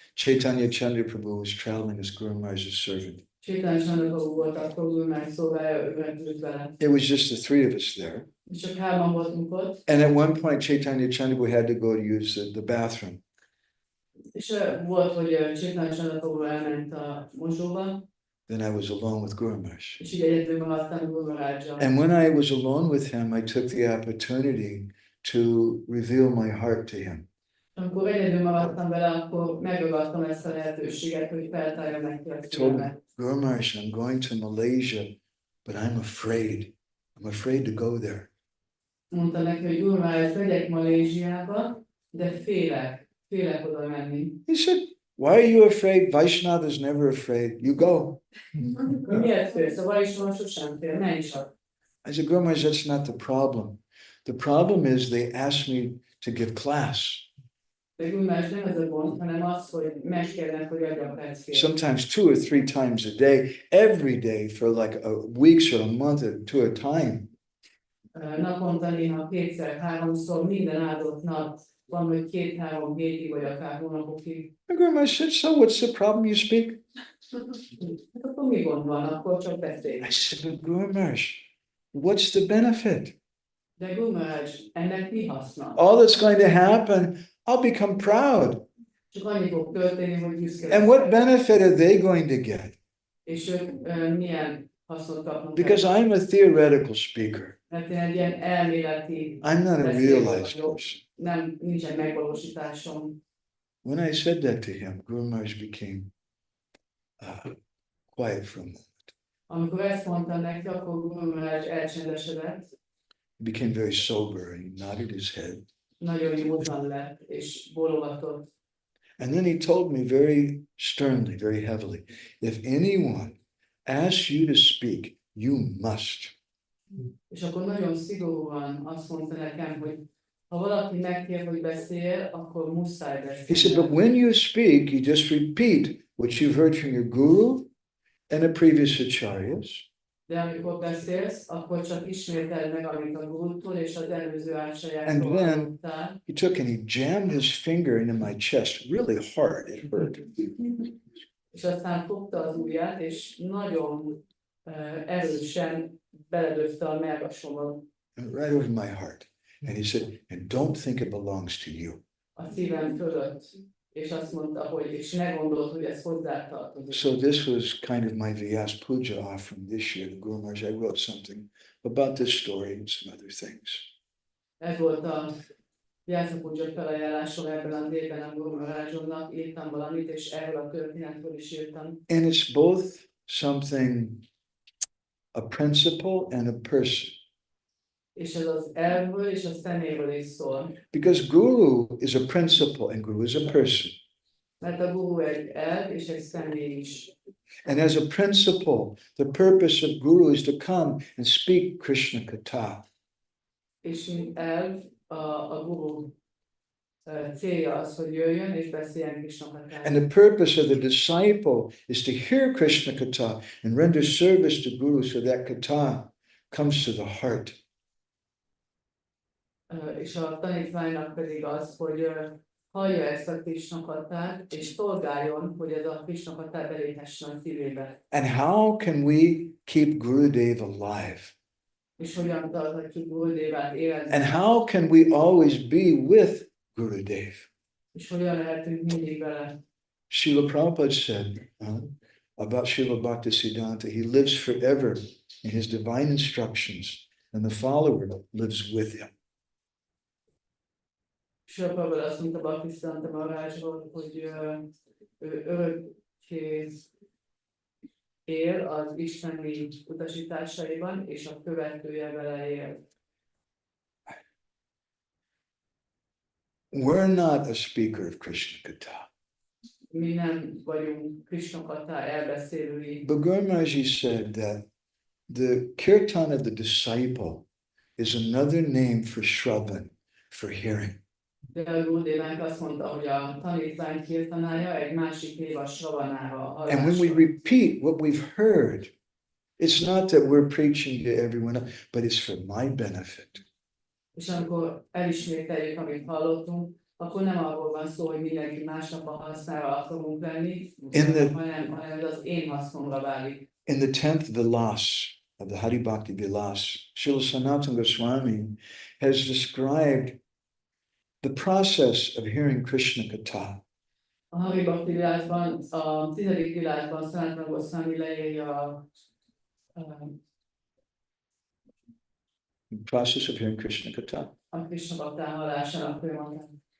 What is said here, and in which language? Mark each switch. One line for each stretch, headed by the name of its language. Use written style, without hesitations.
English: Chaitanya Chandra Prabhu was traveling as Guru Maharaj's servant.
Hungarian: Chaitanya Chandra Prabhu volt akkor Guru Maharaj szolgája, ő repült vele.
English: It was just the three of us there.
Hungarian: És csak hárman voltunk ott.
English: And at one point, Chaitanya Chandra Prabhu had to go to use the bathroom.
Hungarian: És volt, hogy Chaitanya Chandra Prabhu elment a mosdóba.
English: Then I was alone with Guru Maharaj.
Hungarian: És így egyedül maradtam Guru Maharajjal.
English: And when I was alone with him, I took the opportunity to reveal my heart to him.
Hungarian: Amikor egyedül maradtam vele, akkor megragadtam ezt a lehetőséget, hogy feltárjam neki a szívemet.
English: Guru Maharaj, I'm going to Malaysia, but I'm afraid. I'm afraid to go there.
Hungarian: Mondta neki, hogy Guru Maharaj, megyek Malajziába, de félek oda menni.
English: He said, why are you afraid? Vaishnava is never afraid. You go.
Hungarian: Miért félsz? A Vaishnava sosem fél, menj csak.
English: I said, Guru Maharaj, that's not the problem. The problem is they asked me to give class.
Hungarian: De Guru Maharaj nem ez a gond, hanem az, hogy megkérnek, hogy adjak leckét.
English: Sometimes 2 or 3 times a day, every day for like weeks or a month or 2 at a time.
Hungarian: Naponta néha 2-3-szor, minden áldott nap van, hogy 2-3 hétig, vagy akár hónapokig.
English: And Guru Maharaj said, so what's the problem? You speak?
Hungarian: Hát akkor mi gond van? Akkor csak beszélj.
English: I said, but Guru Maharaj, what's the benefit?
Hungarian: De Guru Maharaj, ennek mi haszna?
English: All that's going to happen, I'll become proud.
Hungarian: Csak annyi fog történni, hogy büszke
English: And what benefit are they going to get?
Hungarian: És ők milyen hasznot kapnak?
English: Because I'm a theoretical speaker.
Hungarian: Mert én egy ilyen elméleti
English: I'm not a realized person.
Hungarian: nem, nincsen megvalósításom.
English: When I said that to him, Guru Maharaj became quiet for a moment.
Hungarian: Amikor ezt mondtam neki, akkor Guru Maharaj elcsendesedett.
English: He became very sober and he nodded his head.
Hungarian: Nagyon józan lett, és bólogatott.
English: And then he told me very sternly, very heavily, if anyone asks you to speak, you must.
Hungarian: És akkor nagyon szigorúan azt mondta nekem, hogy ha valaki megkér, hogy beszél, akkor muszáj beszélni.
English: He said, but when you speak, you just repeat what you've heard from your guru and the previous acharyas.
Hungarian: De amikor beszélsz, akkor csak ismételd meg, amit a gurútól és az előző
English: And
Hungarian: ásajáktól
English: then
Hungarian: hallottál.
English: he took and he jammed his finger into my chest really hard. It hurt.
Hungarian: És aztán fogta az ujját, és nagyon erősen beledöfte a mellkasomba,
English: Right over my heart. And he said, and don't think it belongs to you.
Hungarian: a szívem fölött. És azt mondta, hogy és ne gondold, hogy ez hozzátartozik.
English: So this was kind of my Vyasa Puja offering this year to Guru Maharaj. I wrote something about this story and some other things.
Hungarian: Ez volt a Vyasa Puja felajánlásom ebben az évben a Guru Maharajomnak. Írtam valamit, és erről a történetről is írtam.
English: And it's both something, a principle and a person.
Hungarian: És ez az elvből és a személyről is szól.
English: Because Guru is a principle and Guru is a person.
Hungarian: Mert a guru egy elv és egy személy is.
English: And as a principle, the purpose of Guru is to come and speak Krishna Katha.
Hungarian: És mint elv, a guru célja az, hogy jöjjön és beszéljen Krishna Kathát.
English: And the purpose of the disciple is to hear Krishna Katha and render service to Guru so that Katha comes to the heart.
Hungarian: És a tanítványnak pedig az, hogy hallja ezt a Krishna Kathát, és szolgáljon, hogy ez a Krishna Katha beléphessen a szívébe.
English: And how can we keep Gurudev alive?
Hungarian: És hogyan tarthatjuk Gurudevát életben?
English: And how can we always be with Gurudev?
Hungarian: És hogyan lehetünk mindig vele?
English: Srila Prabhupada said, about Srila Bhaktisiddhanta. He lives forever in his divine instructions, and the follower lives with him.
Hungarian: Sőbb azt mondta Bhaktisiddhanta Maharaja, hogy ő örökké él az isteni utasításaiban, és a követője vele él.
English: We're not a speaker of Krishna Katha.
Hungarian: Mi nem vagyunk Krishna Katha elbeszélői.
English: But Gour Maharaji said that the kirtan of the disciple is another name for Shravan, for hearing.
Hungarian: De a Gurdévánk azt mondta, hogy a tanítvány kirtanája egy másik név a Sravanára.
English: And when we repeat what we've heard, it's not that we're preaching to everyone else, but it's for my benefit.
Hungarian: És amikor elismételjük, amit hallottunk, akkor nem arról van szó, hogy mindenki másnak a hasznára akarunk lenni, hanem ez az én hasznomra válik.
English: In the 10th Vilas of the Hari Bhakti Vilas, Srila Sanatana Goswami has described the process of hearing Krishna Katha.
Hungarian: A Hari Bhakti Vilásban, a 10. vilásban Sanatana Goswami leírja
English: The process of hearing Krishna Katha.
Hungarian: a Krishna Katha hallásának folyamatát.